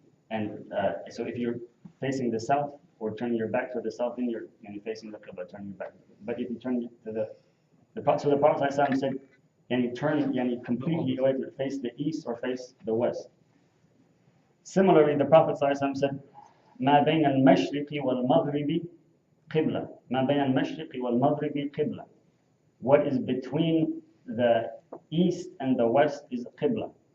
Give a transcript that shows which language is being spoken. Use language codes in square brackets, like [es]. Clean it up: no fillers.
[en] And so if you're facing the south or turning your back to the south, then you're facing the Qibla, turning your back. But if you turn to the Prophet said, turn completely away to face the east or face the west. Similarly, the Prophet said, [ar] ما بين المشرق والمغرب قبلة. ما بين المشرق والمغرب قبلة. [en] What is between the east and the west is Qibla.